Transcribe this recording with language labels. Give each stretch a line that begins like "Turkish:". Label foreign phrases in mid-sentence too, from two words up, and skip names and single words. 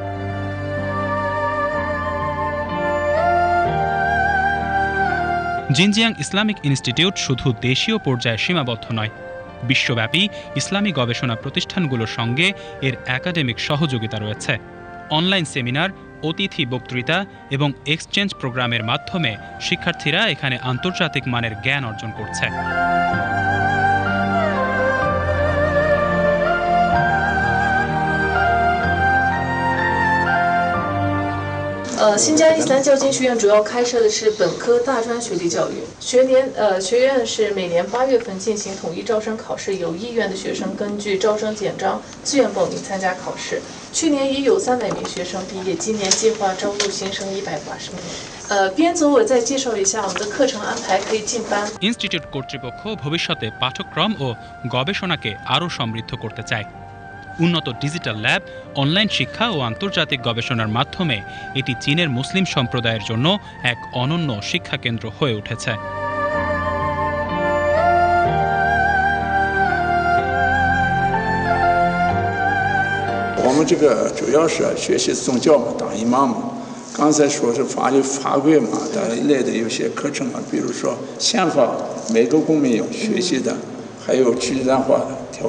Bangla: জিনজিয়াং ইসলামিক ইনস্টিটিউট শুধু দেশীয় পর্যায়ে সীমাবদ্ধ নয়, বিশ্বব্যাপী ইসলামী গবেষণা প্রতিষ্ঠানগুলোর সঙ্গে এর একাডেমিক সহযোগিতা রয়েছে। অনলাইন সেমিনার, অতিথি বক্তৃতা এবং এক্সচেঞ্জ প্রোগ্রামের মাধ্যমে শিক্ষার্থীরা এখানে আন্তর্জাতিক মানের জ্ঞান অর্জন করছে।
Chinese: 新疆伊斯兰教经学院主要开设的是本科、大专学历教育。学院是每年8月份进行统一招生考试，有意愿的学生根据招生简章自愿报名参加考试。去年已有300名学生毕业，今年计划招录新生180名。边走我再介绍一下我们的课程安排，可以进班。
Bangla: ইনস্টিটিউট কর্তৃপক্ষ ভবিষ্যতে পাঠ্যক্রম ও গবেষণাকে আরও সমৃদ্ধ করতে চায়। উন্নত ডিজিটাল ল্যাব, অনলাইন শিক্ষা ও আন্তর্জাতিক গবেষণার মাধ্যমে এটি চীনের মুসলিম সম্প্রদায়ের জন্য এক অনন্য শিক্ষা কেন্দ্র হয়ে উঠেছে।
Chinese: 我们这个主要是学习宗教嘛，当伊玛目。刚才说是法律法规嘛，等一类的有些课程嘛，比如说宪法，每个公民要学习的，还有去中心化的条例。